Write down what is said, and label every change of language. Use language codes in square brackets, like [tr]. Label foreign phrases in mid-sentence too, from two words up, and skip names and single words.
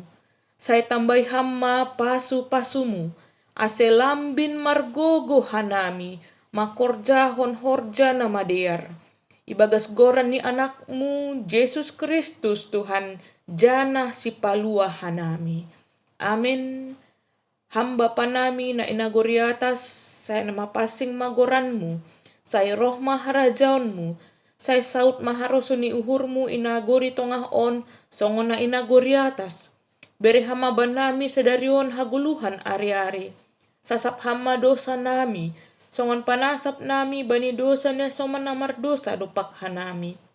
[bts] Saya tambay hamma pasu-pasumu, ase lambin margogo hanami, makorjahon horja na madear. Ibagas goran ni anakmu, Yesus Kristus Tuhan, jana si palua hanami. Amin. Hamba panami na inagoriatas, saya namapasing magoranmu, saya roh maharajaonmu, saya saut maharoso ni uhurmu inagori tongah on, songon na inagoriatas. Beri hama banami sedarion haguluhan ari-ari. Sasap hama dosa nami, songon panasap nami bani dosa na soman namar dosa dopak hanami.